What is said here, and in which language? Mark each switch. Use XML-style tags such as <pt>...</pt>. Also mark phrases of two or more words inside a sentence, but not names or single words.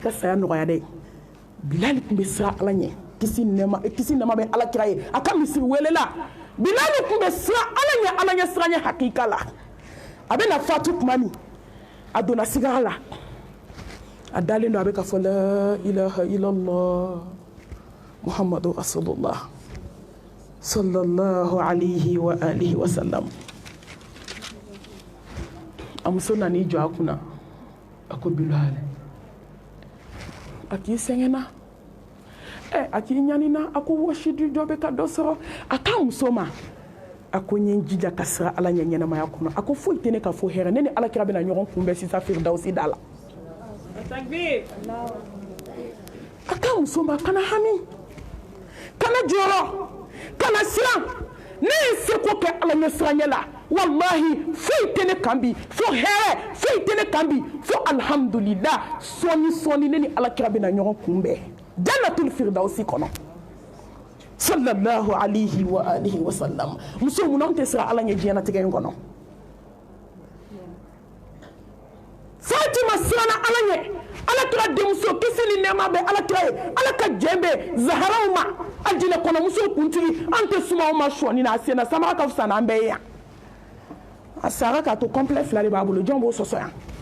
<bm>ka saya nɔgɔya dɛ bilal tun bɛ siran ala ɲɛ kisi nɛma bɛ ala kira ye a ka misiri welela bilal tun bɛ siran ala ɲɛ ala ɲɛ siran ɲɛ hakika la a bɛ na fatu tuma min a donna sigara la a dalen don a bɛ ka fɔ</bm> <ar>لا إله إلا الله محمد رسول الله صلى الله عليه وآله وسلم</ar> <bm>a muso nan'i jɔ a kunna a ko bilal a k'i sɛgɛnna a k'i ɲanina a ko wɔsidi dɔ bɛ ka dɔ sɔrɔ a k'a muso ma a ko n ye n jija ka sira ala ɲɛ ɲɛnamaya kɔnɔ a ko foyi tɛ ne ka fo hɛrɛ ne ni alakira bɛna ɲɔgɔn kunbɛn sisan firidausi da la a ka muso ma kana hami kana jɔrɔ kana siran ne ye seko kɛ ala ɲɛ siranɲɛ la wallahi foyi tɛ ne kan bi fo hɛrɛ foyi tɛ ne kan bi fo alhamdulillah sɔɔni sɔɔni ne ni alakira bɛna ɲɔgɔn kunbɛn</bm> <ar>جنة الفردوس</ar> <bm>kɔnɔ</bm> <ar>صلى الله عليه وآله وسلم</ar> <bm>muso mun tɛ siran ala ɲɛ diɲɛnatigɛ in kɔnɔ Fatima siranna ala ɲɛ alakira denmuso kisi ni nɛɛma bɛ alakira ye ala ka jɛn bɛ zaharaw ma aljinɛ kɔnɔ muso kuntigi an tɛ suma o ma sɔɔni na a senna samara ka fisa n'an bɛɛ ye yan a sara k'a to complet fila de b'a bolo jɔn b'o sɔsɔ yan</bm>